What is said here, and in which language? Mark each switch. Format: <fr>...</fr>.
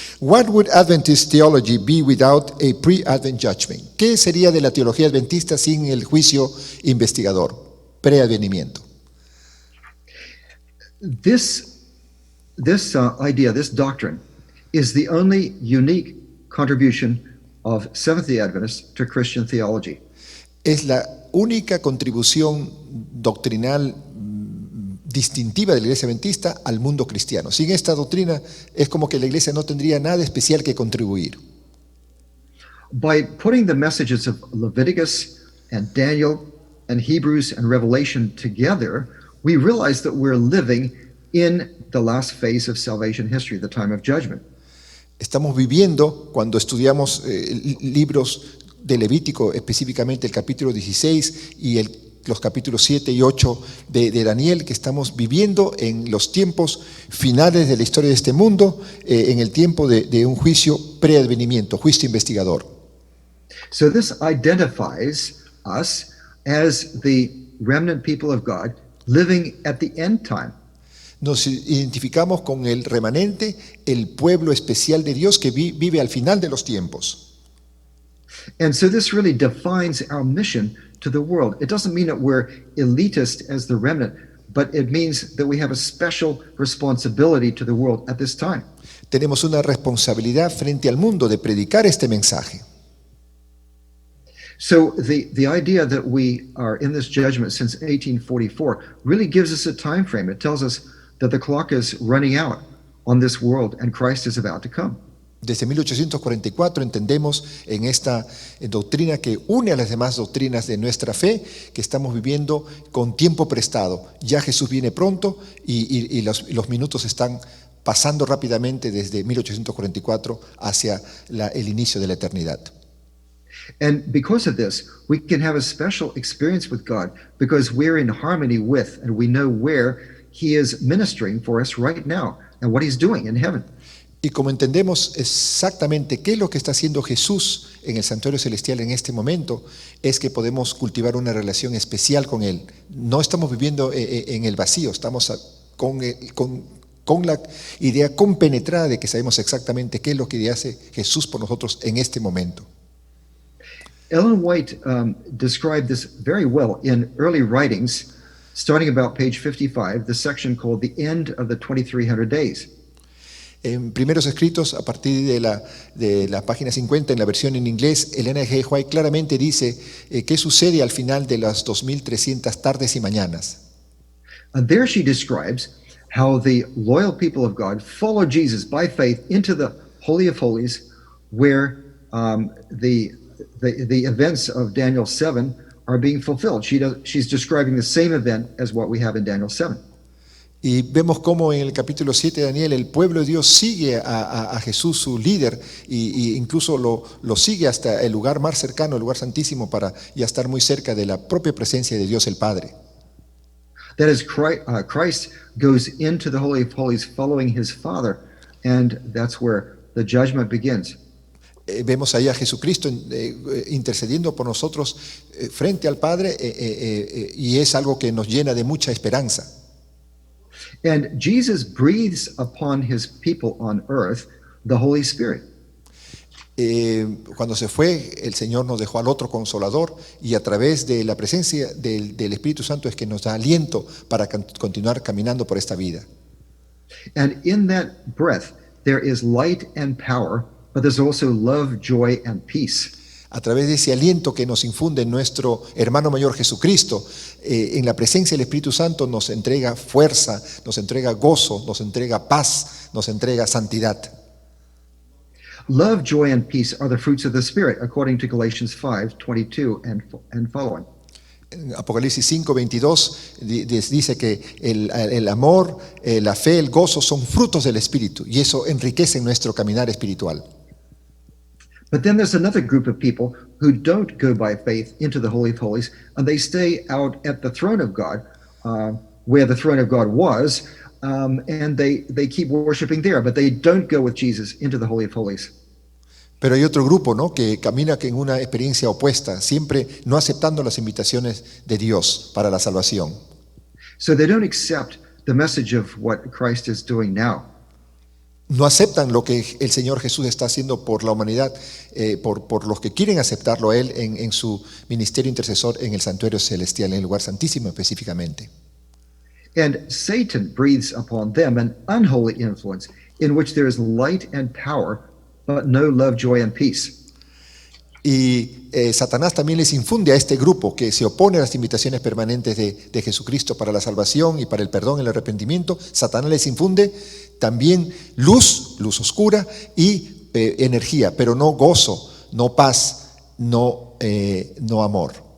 <en>What would Adventist theology be without a pre-Advent judgment?</en> <es>¿Qué sería de la teología adventista sin el juicio investigador, preadvenimiento?</es> <en>This idea, this doctrine, is the only unique contribution of Seventh-day Adventists to Christian theology.</en> <es>Es la única contribución doctrinal distintiva de la Iglesia Adventista al mundo cristiano. Sin esta doctrina es como que la Iglesia no tendría nada especial que contribuir.</es> <en>By putting the messages of Leviticus and Daniel and Hebrews and Revelation together, we realize that we're living in the last phase of salvation history, the time of judgment.</en> <es>Estamos viviendo, cuando estudiamos libros de Levítico, específicamente el capítulo 16 y los capítulos 7 y 8 de Daniel, que estamos viviendo en los tiempos finales de la historia de este mundo, en el tiempo de un juicio preadvenimiento, juicio investigador.</es> <en>So this identifies us as the remnant people of God living at the end time.</en> <es>Nos identificamos con el remanente, el pueblo especial de Dios que vive al final de los tiempos.</es> <en>And so this really defines our mission to the world. It doesn't mean that we're elitist as the remnant, but it means that we have a special responsibility to the world at this time.</en> <es>Tenemos una responsabilidad frente al mundo de predicar este mensaje.</es> <en>So the idea that we are in this judgment since 1844 really gives us a time frame. It tells us that the clock is running out on this world and Christ is about to come.</en> <es>Desde 1844 entendemos en esta doctrina que une a las demás doctrinas de nuestra fe, que estamos viviendo con tiempo prestado. Ya Jesús viene pronto y los minutos están pasando rápidamente desde 1844 hacia el inicio de la eternidad.</es> <en>And because of this, we can have a special experience with God because we're in harmony with and we know where He is ministering for us right now and what He's doing in heaven.</en> <es>Y como entendemos exactamente qué es lo que está haciendo Jesús en el santuario celestial en este momento, es que podemos cultivar una relación especial con Él. No estamos viviendo en el vacío, estamos con la idea compenetrada de que sabemos exactamente qué es lo que hace Jesús por nosotros en este momento.</es> <en>Ellen White described this very well in early writings, starting about page 55, the section called The End of the 2300 Days.</en> <es>En primeros escritos, a partir de la página 50, en la versión en inglés, Elena G. White claramente dice qué sucede al final de las 2300 tardes y mañanas.</es> <en>And there she describes how the loyal people of God follow Jesus by faith into the Holy of Holies, where the events of Daniel 7 are being fulfilled. She's describing the same event as what we have in Daniel 7.</en> <es>Y vemos cómo en el capítulo 7 de Daniel el pueblo de Dios sigue a Jesús, su líder, y incluso lo sigue hasta el lugar más cercano, el lugar santísimo, para ya estar muy cerca de la propia presencia de Dios el Padre.</es> <en>That is, Christ goes into the Holy of Holies following His Father, and that's where the judgment begins.</en> <es>Vemos ahí a Jesucristo intercediendo por nosotros frente al Padre, y es algo que nos llena de mucha esperanza.</es> <en>And Jesus breathes upon His people on earth the Holy Spirit.</en> <es>Cuando se fue, el Señor nos dejó al otro Consolador, y a través de la presencia del Espíritu Santo es que nos da aliento para continuar caminando por esta vida.</es> <en>And in that breath there is light and power, but there's also love, joy, and peace.</en> <es>A través de ese aliento que nos infunde nuestro hermano mayor Jesucristo, en la presencia del Espíritu Santo nos entrega fuerza, nos entrega gozo, nos entrega paz, nos entrega santidad.</es> <en>Love, joy, and peace are the fruits of the Spirit, according to Galatians 5:22 and following.</en> <es>En Apocalipsis 5:22 dice que el amor, la fe, el gozo son frutos del Espíritu, y eso enriquece nuestro caminar espiritual.</es> <en>But then there's another group of people who don't go by faith into the Holy of Holies, and they stay out at the throne of God, where the throne of God was, and they keep worshiping there, but they don't go with Jesus into the Holy of Holies.</en> <es>Pero hay otro grupo, ¿no?, que camina en una experiencia opuesta, siempre no aceptando las invitaciones de Dios para la salvación.</es> <en>So they don't accept the message of what Christ is doing now.</en> <es>No aceptan lo que el Señor Jesús está haciendo por la humanidad, por los que quieren aceptarlo a Él en su ministerio intercesor en el santuario celestial, en el lugar santísimo específicamente.</es> <en>And Satan breathes upon them an unholy influence in which there is light and power, but no love, joy, and peace.</en> <es>Y Satanás también les infunde a este grupo que se opone a las invitaciones permanentes de Jesucristo para la salvación y para el perdón, el arrepentimiento. Satanás les infunde también luz oscura y energía, pero no gozo, no paz, no amor.</es>